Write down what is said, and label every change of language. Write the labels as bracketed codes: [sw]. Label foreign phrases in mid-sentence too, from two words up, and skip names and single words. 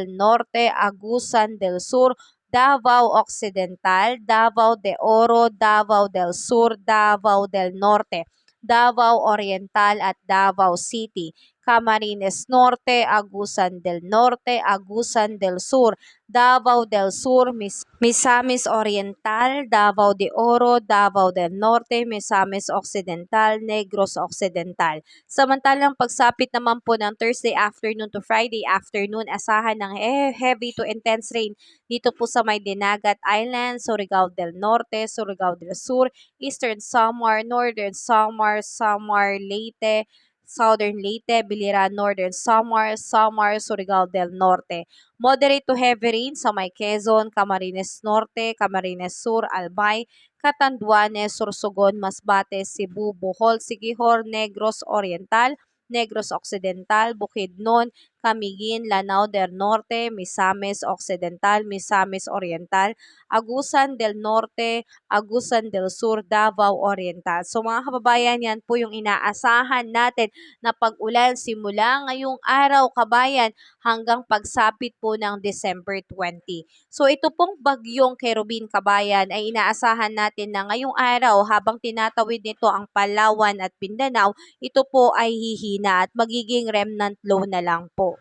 [tl] Norte, Agusan del Sur, Davao Occidental, Davao de Oro, Davao del Sur, Davao del Norte, Davao Oriental at Davao City, Camarines Norte, Agusan del Norte, Agusan del Sur, Davao del Sur, Misamis Oriental, Davao de Oro, Davao del Norte, Misamis Occidental, Negros Occidental. Samantalang pagsapit naman po ng [en] Thursday afternoon to Friday afternoon, [tl] asahan ng [en] heavy to intense rain [tl] dito po sa may Dinagat Island, Surigao del Norte, Surigao del Sur, Eastern Samar, Northern Samar, Samar, Leyte, Southern Leyte, Biliran, Northern Samar, Samar, Surigao del Norte. [en] Moderate to heavy rain [tl] sa may Quezon, Camarines Norte, Camarines Sur, Albay, Catanduanes, Sorsogon, Masbate, Cebu, Bohol, Siquijor, Negros Oriental, Negros Occidental, Bukidnon, Camiguin, Lanao del Norte, Misamis Occidental, Misamis Oriental, Agusan del Norte, Agusan del Sur, Davao Oriental. So mga kababayan, yan po yung inaasahan natin na pag-ulan simula ngayong araw, kabayan, hanggang pagsapit po ng December 20. So ito pong bagyong Kerubin, kabayan, ay inaasahan natin na ngayong araw habang tinatawid nito ang Palawan at Mindanao, ito po ay hihina at magiging [en] remnant low [tl] na lang po.